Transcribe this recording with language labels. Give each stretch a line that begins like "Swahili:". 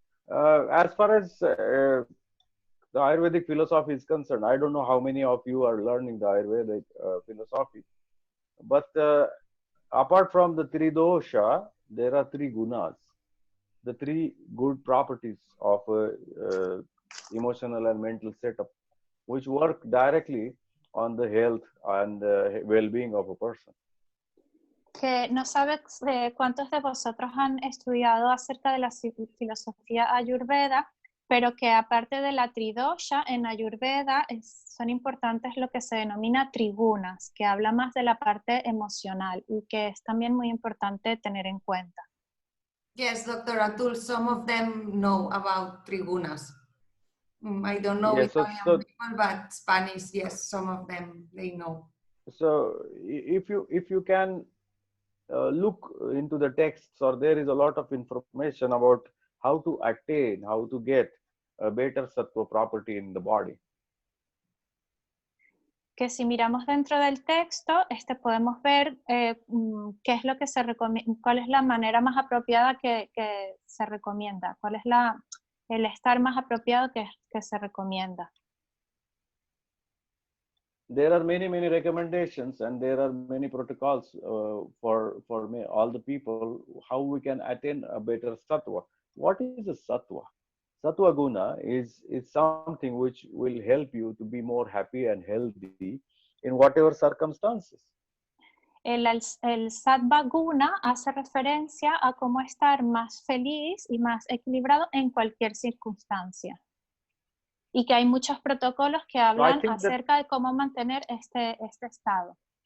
English: As far as the Ayurvedic philosophy is concerned, I don't know how many of you are learning the Ayurvedic philosophy, but apart from the three dosha, there are 3 gunas, the 3 good properties of emotional and mental setup, which work directly on the health and well-being of a person.
Spanish: Que no sabe cuántos de vosotros han estudiado acerca de la filosofía Ayurveda, pero que aparte de la tridosha, en Ayurveda son importantes lo que se denomina trigunas, que habla más de la parte emocional y que es también muy importante tener en cuenta.
English: Yes, Dr. Atul, some of them know about trigunas. I don't know Italian people, but Spanish, yes, some of them, they know. So if you can look into the texts, or there is a lot of information about how to attain, how to get a better sattva property in the body.
Spanish: Que si miramos dentro del texto, podemos ver qué es lo que se recomienda, cuál es la manera más apropiada que se recomienda, cuál es el estar más apropiado que se recomienda.
English: there are many recommendations, and there are many protocols for me, all the people, how we can attain a better sattva. What is a sattva? Sattva guna is something which will help you to be more happy and healthy in whatever circumstances.
Spanish: El sattva guna hace referencia a cómo estar más feliz y más equilibrado en cualquier circunstancia. Y que hay muchos protocolos que hablan acerca de cómo mantener este estado.